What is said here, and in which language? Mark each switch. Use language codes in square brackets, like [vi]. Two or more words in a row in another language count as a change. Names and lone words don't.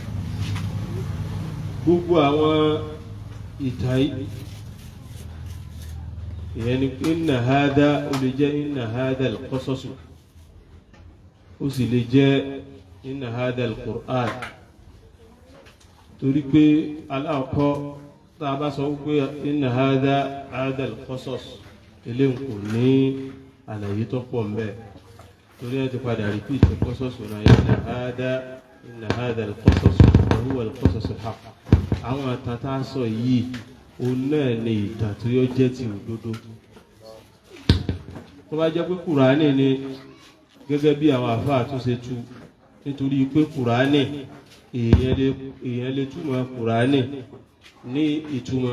[yo] gbogbo àwọn ìtàn yìí ìyẹn ni [ar] إن هذا [yo] ó lè jẹ́ [ar] إن هذا القصص [yo] ó sì lè jẹ́ [ar] إن هذا القرآن [yo] torí pé aláàkọ́ tá a bá sọ wípé [ar] إن هذا القصص [yo] eléyìí kò ní àlàyé tó pọ̀ mbẹ́ torí ẹ ti padà repeat al-qasas náà [ar] إن هذا القصص وهو القصص الحق. [yo] àwọn àtàtà sọ yìí òun náà ni ìtàn tó yọ jẹ́ ti òdodo. tó bá jẹ́ pé Kùránì ni gẹ́gẹ́ bí àwọn àfáà tó ṣe tú nítorí pé Kùránì èèyàn lè túmọ̀ Kùránì ní ìtumọ̀